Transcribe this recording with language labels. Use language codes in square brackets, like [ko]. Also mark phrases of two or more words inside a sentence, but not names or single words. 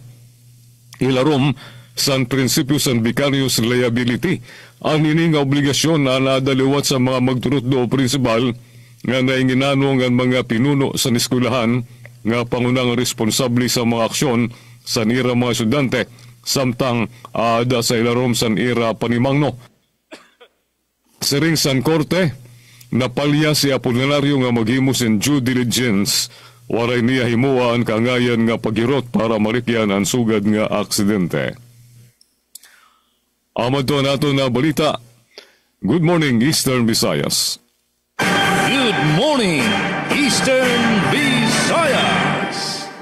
[war] Ilarom sa prinsipyo sa [en] vicarious liability, [war] ang ini nga obligasyon na nadaliwat sa mga magturutdo o principal nga nainginanong ang mga pinuno sa eskwelahan nga pangunang responsable sa mga aksyon sa ira mga estudyante samtang aada sa ilarom sa ira panimangno. Siring sa korte, napalya si Apolinario nga maghimo sin [en] due diligence, [war] waray niya himuwa ang kangayan nga pagirot para marikyan ang sugad nga aksidente. Amad to nato na balita. [en] Good morning, Eastern Visayas. Good morning, Eastern Visayas.